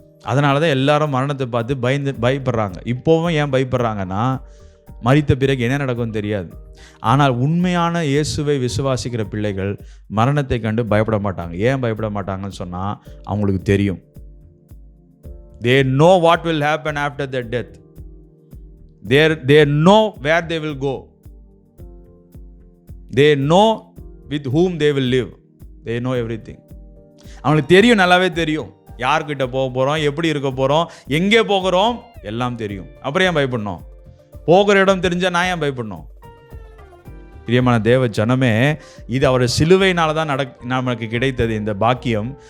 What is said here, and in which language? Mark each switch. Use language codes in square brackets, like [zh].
[ta] அதனால தான் எல்லாரும் மரணத்தை பார்த்து பயப்படுறாங்க. இப்போவும் ஏன் பயப்படுறாங்கன்னா, மரித்த பிறகு என்ன நடக்கும்னு தெரியாது. ஆனால் உண்மையான இயேசுவை விசுவாசிக்கிற பிள்ளைகள் மரணத்தை கண்டு பயப்பட மாட்டாங்க. ஏன் பயப்பட மாட்டாங்கன்னு சொன்னால் அவங்களுக்கு தெரியும். [en] They know what will happen after their death. They know where they will go. They know with whom they will live. They know everything. [ta] அவங்களுக்கு தெரியும், நல்லாவே தெரியும். யார்கிட்ட போக போகிறோம், எப்படி இருக்க போகிறோம், எங்கே போகிறோம், எல்லாம் தெரியும். அப்புறம் ஏன் பயப்படணும்? போகிற இடம் தெரிஞ்சால் நான் ஏன் பயப்படணும்? பிரியமான தேவ ஜனமே, இது அவருடைய சிலுவையினால தான் நமக்கு கிடைத்தது இந்த பாக்கியம்.